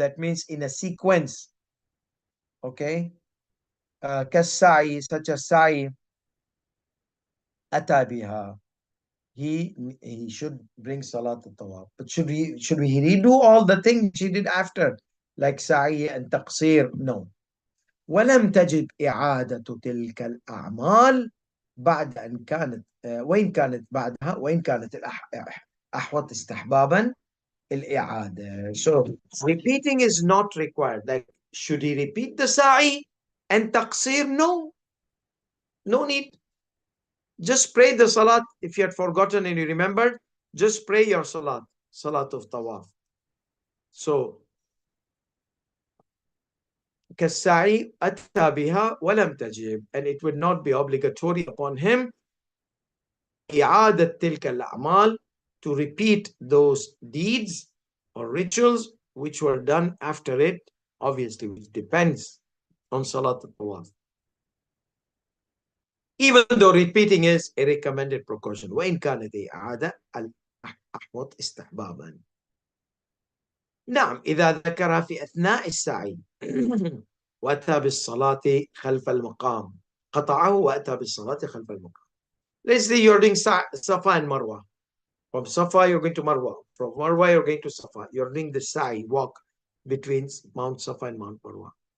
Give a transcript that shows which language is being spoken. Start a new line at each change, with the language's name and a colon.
English: That means in a sequence, okay?
Arabic: كالسعي,
English: such as sa'i,
Arabic: أتى بها,
English: he should bring Salat al-Tawaf. But should we redo all the things he did after, like sa'i and taqsir? No.
Arabic: ولم تجب إعادة تلك الأعمال بعد أن كانت وإن كانت بعدها وإن كانت الأحوط استحبابا الإعادة.
English: So repeating is not required. Like, should he repeat the sa'i and taqsir? No. No need. Just pray the salat. If you had forgotten and you remembered, just pray your salat, salat of tawaf. So,
Arabic: كالسعي أتى بها ولم تجب,
English: and it would not be obligatory upon him
Arabic: إعادة تلك الأعمال,
English: to repeat those deeds or rituals which were done after it, obviously, which depends on salat al-tawaf. Even though repeating is a recommended precaution.
Arabic: وإن كانت إعادة الأحوط استحبابا. نعم إذا ذكرها في أثناء السعي وأتى بالصلاة خلف المقام قطعه وأتى بالصلاة خلف المقام.
English: Let's say you're doing Safa and Marwah. From Safa you're going to Marwah. From Marwah you're going to Safa. You're doing the sa'i, walk between Mount Safa and Mount Marwah.